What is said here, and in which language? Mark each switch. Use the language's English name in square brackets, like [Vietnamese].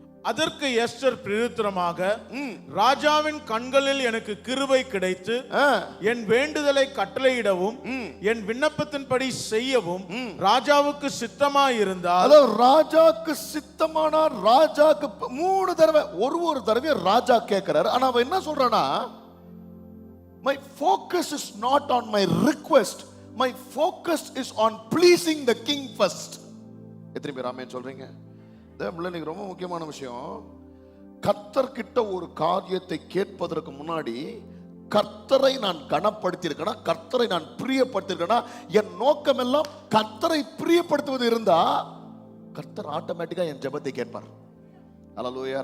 [Tamil] அதற்கு எஸ்தர் பிரயுத்தரமாக, ராஜாவின் கண்களில் எனக்கு கிருபை கிடைத்து என் வேண்டுதலை கட்டளையிடவும் என் விண்ணப்பத்தின்படி செய்யவும் ராஜாவுக்கு சித்தமாயிருந்தால். ராஜாக்கு சித்தமானா, ராஜாக்கு 3 தடவை, ஒரு தடவை ராஜா கேட்கிறார். ஆனா அவன் என்ன சொல்றானா, [English] my focus is not on my request, my focus is on pleasing the king first. [Tamil] எத்தனை பேர் ஆமென் சொல்றீங்க? இன்னைக்கு ரொம்ப முக்கியமான விஷயம், கர்த்தர் கிட்ட ஒரு காரியத்தை கேட்பதற்கு முன்னாடி கர்த்தரை நான் கனப்படுத்தியிருக்கேனா, கர்த்தரை நான் பிரியப்படுத்தியிருக்கேனா, என் நோக்கம் எல்லாம் கர்த்தரை பிரியப்படுத்துவது இருந்தா கர்த்தர் ஆட்டோமேட்டிக்கா என் ஜெபத்தை கேட்பார். ஹல்லேலூயா.